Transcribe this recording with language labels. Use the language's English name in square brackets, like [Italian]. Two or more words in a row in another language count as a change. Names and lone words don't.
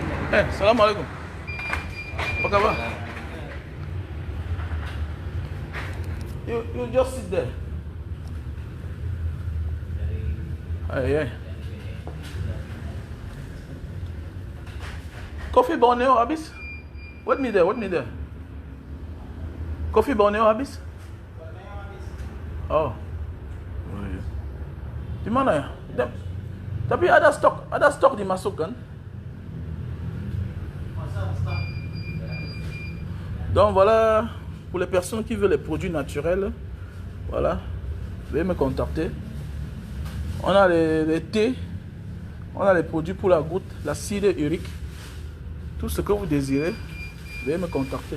[English] Hey, [Arabic] سلام عليكم. [English] Pakaba. You just sit there. Hey. Coffee Borneo, Abis? Wait me there. Coffee Borneo, Abis? [Indonesian] Oh. Di mana ya? Tapi ada stok di masuk kan? [French] Donc voilà, pour les personnes qui veulent les produits naturels, voilà, veuillez me contacter. On a les thés, on a les produits pour la goutte, l'acide urique, tout ce que vous désirez, veuillez me contacter.